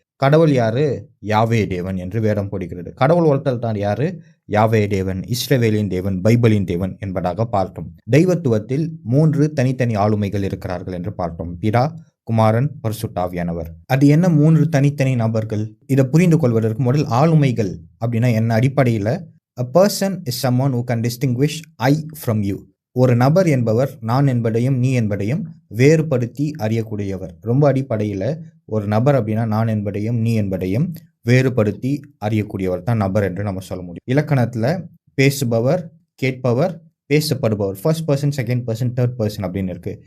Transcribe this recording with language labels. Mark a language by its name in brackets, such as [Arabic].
[Tamil] கடவுள் யாரு? யாவே தேவன் என்று வேதம் போடுகிறது. கடவுள் ஒருத்தர் தான். யாரு? யாவே தேவன், இஸ்ரவேலின் தேவன், பைபிளின் தேவன் என்பதாக பார்த்தோம். தெய்வத்துவத்தில் 3 தனித்தனி ஆளுமைகள் இருக்கிறார்கள் என்று பார்த்தோம். பிதா, குமாரன், பரிசுத்த ஆவியானவர். அது என்ன 3 தனித்தனி நபர்கள்? இதை புரிந்து கொள்வதற்கு முதல் ஆளுமைகள் அப்படின்னா என்ன? அடிப்படையில் [English] a person is someone who can distinguish I from you. [Tamil] ஒரு நபர் என்பவர் நான் என்பதையும் நீ என்பதையும் வேறுபடுத்தி அறியக்கூடியவர். ரொம்ப அடிப்படையில் ஒரு நபர் அப்படின்னா நான் என்பதையும் நீ என்பதையும் வேறுபடுத்தி அறியக்கூடியவர் தான் நபர் என்று நம்ம சொல்ல முடியும். இலக்கணத்தில் பேசுபவர், கேட்பவர், பேசப்படுபவர், first person, second person, third person அப்படின்னு இருக்கு.